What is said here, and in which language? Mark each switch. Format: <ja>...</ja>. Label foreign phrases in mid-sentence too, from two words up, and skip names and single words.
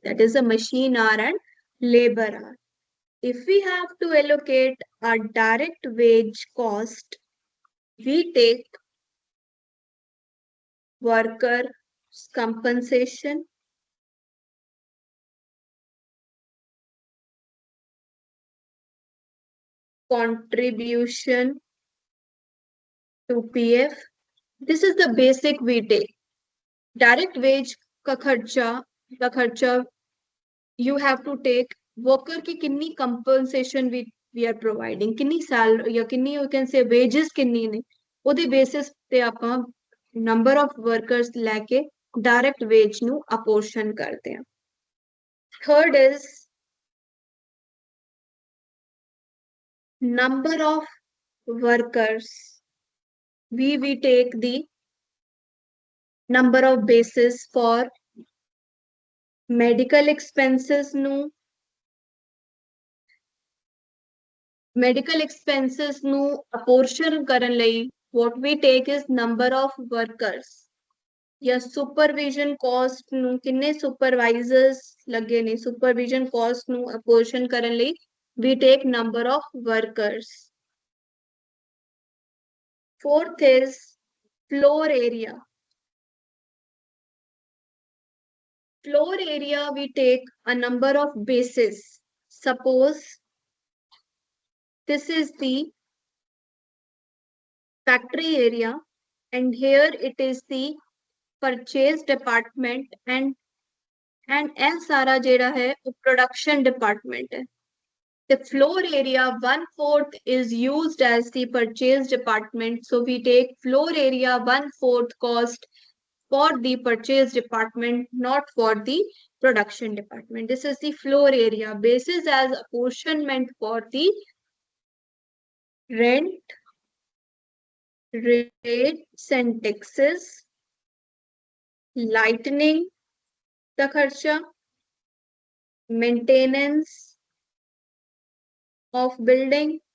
<en>That is a machine hour and labor hour. If we have to allocate our direct wage cost, we take workers' compensation, contribution to PF. This is the basic we take. Direct wage</en> <hi>का खर्चा</hi> <en>you have to take worker</en> <hi>की कितनी</hi> <en>compensation we are providing,</en> <hi>कितनी salary या कितनी</hi> <en>you can say wages</en> <pa>ਕਿੰਨੀ ਨੇ ਉਹਦੇ basis ਤੇ ਆਪਾਂ</pa> <en>number of workers</en> <pa>ਲੈ ਕੇ</pa> <en>direct wage</en> <pa>ਨੂੰ apportion ਕਰਦੇ ਹਾਂ.</pa> <en>Third is number of workers. We take the number of basis for medical expenses ਨੂੰ medical expenses</en> <pa>ਨੂੰ apportion ਕਰਨ ਲਈ</pa> <en>what we take is number of workers या supervision cost</en> <pa>ਨੂੰ ਕਿੰਨੇ supervisors ਲੱਗੇ ਨੇ</pa> <en>supervision cost</en> <pa>ਨੂੰ apportion ਕਰਨ ਲਈ</pa> <en>we take number of workers. Fourth is floor area. Floor area we take a number of bases. Suppose this is the factory area and here it is the purchase department and</en> <pa>ਇਹ ਸਾਰਾ ਜਿਹੜਾ ਹੈ ਉਹ production department ਹੈ.</pa> <en>The floor area 1/4 is used as the purchase department, so we take floor area 1/4 cost for the purchase department, not for the production department. This is the floor area basis as apportionment for the rent, rates and taxes, lightning the kharcha, maintenance of building.</en>